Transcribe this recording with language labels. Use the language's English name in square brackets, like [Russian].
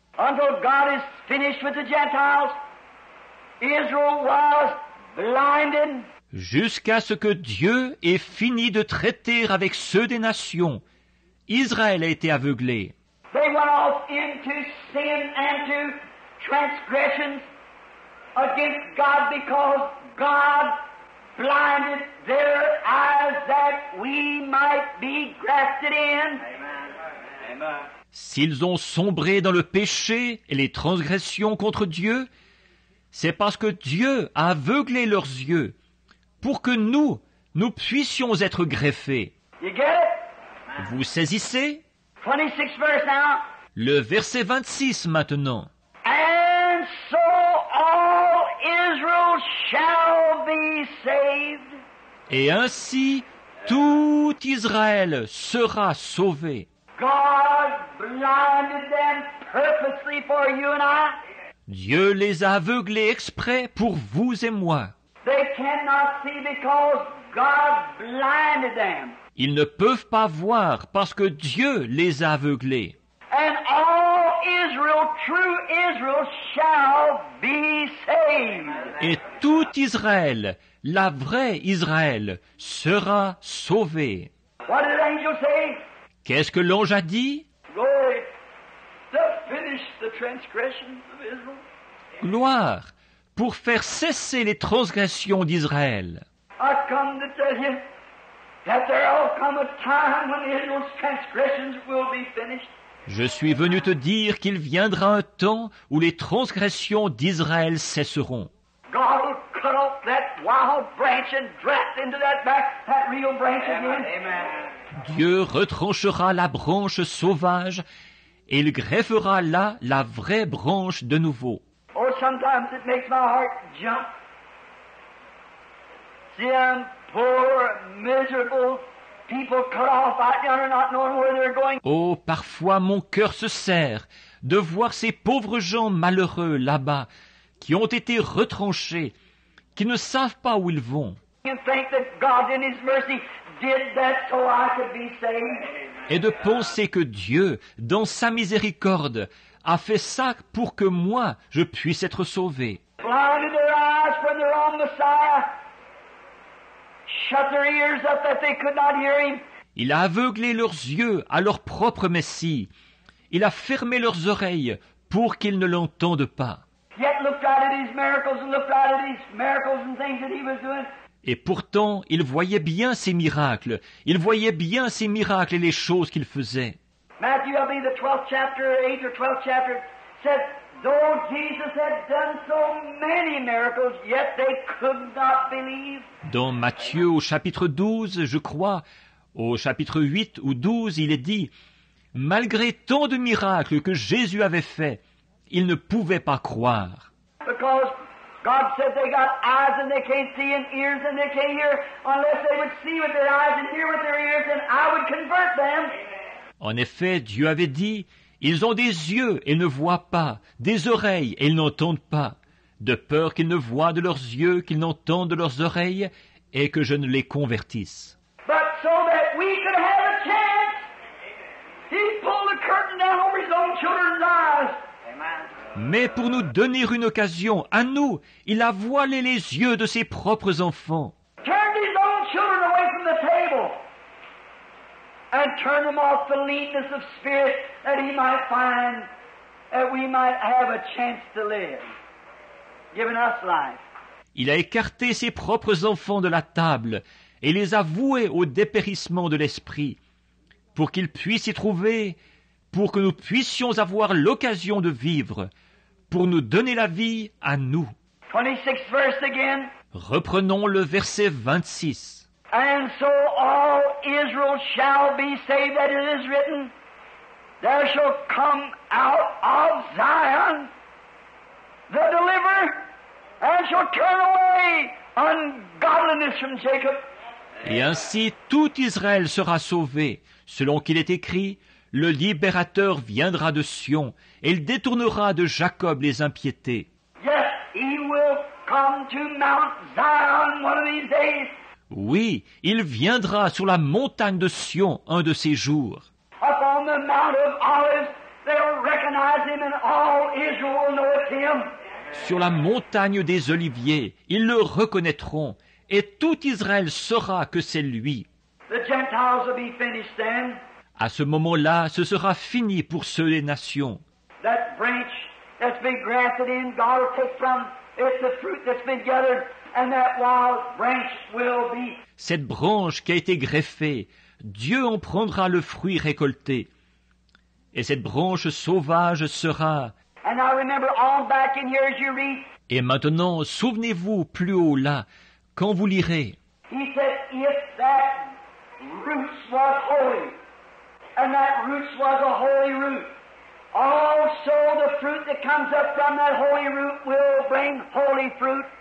[English] Until God is finished with the Gentiles, Israel was blinded. [French] Jusqu'à ce que Dieu ait fini de traiter avec ceux des nations, Israël a été aveuglé. [English] They went off into sin and to transgressions against God because God blinded their eyes that we might be grafted in. Amen. [French] S'ils ont sombré dans le péché et les transgressions contre Dieu, c'est parce que Dieu a aveuglé leurs yeux pour que nous puissions être greffés. [English] You get it? [French] Vous saisissez? [English] 26th verse now. [French] Le verset 26 maintenant. [English] And so all Israel shall be saved. [French] Et ainsi, tout Israël sera sauvé. [English] God blinded them purposely for you and I. [French] Dieu les a aveuglés exprès pour vous et moi. [English] They cannot see because God blinded them. [French] Ils ne peuvent pas voir parce que Dieu les a aveuglés. [English] And all Israel, true Israel, shall be saved. [French] Et tout Israël, la vraie Israël, sera sauvé. [English] What did the angel say? [French] Qu'est-ce que l'ange a dit? [English] Glory, to finish the transgressions of Israel. [French] Gloire, pour faire cesser les transgressions d'Israël. [English] I come to tell you that there'll come a time when Israel's transgressions will be finished. [French] Je suis venu te dire qu'il viendra un temps où les transgressions d'Israël cesseront. [English] God will cut off that wild branch and draft into that real branch again. Amen. [French] Dieu retranchera la branche sauvage et il greffera là la vraie branche de nouveau. [English] Oh, sometimes it makes my heart jump. See them poor, miserable people cut off out yonder not knowing where they're going. [French] Oh, parfois mon cœur se serre de voir ces pauvres gens malheureux là-bas qui ont été retranchés, qui ne savent pas où ils vont. [English] And think that God in His mercy did that so I could be saved. [French] Et de penser que Dieu, dans sa miséricorde, a fait ça pour que moi, je puisse être sauvé. [English] Blinded their eyes when they're on Messiah. Shut their ears up that they could not hear Him. [French] Il a aveuglé leurs yeux à leur propre Messie. Il a fermé leurs oreilles pour qu'ils ne l'entendent pas. [English] Yet looked out at His miracles and looked out at His miracles and things that He was doing. [French] Et pourtant, ils voyaient bien ces miracles. Ils voyaient bien ces miracles et les choses qu'il faisait. [English] Matthew, I believe the 12th chapter, 8th or 12th chapter, said, though Jesus had done so many miracles, yet they could not believe. [French] Dans Matthieu au chapitre 12, je crois, au chapitre 8 ou 12, il est dit, malgré tant de miracles que Jésus avait faits, ils ne pouvaient pas croire. [English] Because God said they got eyes and they can't see and ears and they can't hear unless they would see with their eyes and hear with their ears and I would convert them. [French] En effet, Dieu avait dit, ils ont des yeux et ne voient pas, des oreilles et ils n'entendent pas, de peur qu'ils ne voient de leurs yeux, qu'ils n'entendent de leurs oreilles et que je ne les convertisse. [English] But so that we could have a chance, He pulled the curtain down over His own children's eyes. [French] Mais pour nous donner une occasion, à nous, il a voilé les yeux de ses propres enfants. [English] Turned His own children away from the table and turned them off the leanness of spirit that He might find that we might have a chance to live, giving us life. [French] Il a écarté ses propres enfants de la table et les a voués au dépérissement de l'esprit, pour qu'ils puissent y trouver, pour que nous puissions avoir l'occasion de vivre, pour nous donner la vie à nous. [English] 26th verse again. [French] Reprenons le verset 26. [English] And so all Israel shall be saved, that it is written, there shall come out of Zion the deliverer, and shall turn away ungodliness from Jacob. [French] Et ainsi tout Israël sera sauvé, selon qu'il est écrit, le libérateur viendra de Sion, et il détournera de Jacob les impiétés. [English] Yes, he will come to Mount Zion one of these days. [French] Oui, il viendra sur la montagne de Sion un de ces jours. [English] Up on the Mount of Olives, they'll recognize him, and all Israel will know it's him. [French] Sur la montagne des Oliviers, ils le reconnaîtront, et tout Israël saura que c'est lui. [English] The Gentiles will be finished then. [French] À ce moment-là, ce sera fini pour ceux des nations. [English] That branch that's been grafted in, God will take from it the fruit that's been gathered, and that wild branch will be. [French] Cette branche qui a été greffée, Dieu en prendra le fruit récolté. Et cette branche sauvage sera. [English] And now remember on back in here as you read. [French] Et maintenant, souvenez-vous plus haut là, quand vous lirez. [English] He said, if that root was holy, and that root was a holy root, also the fruit that comes up from that holy root will bring holy fruit.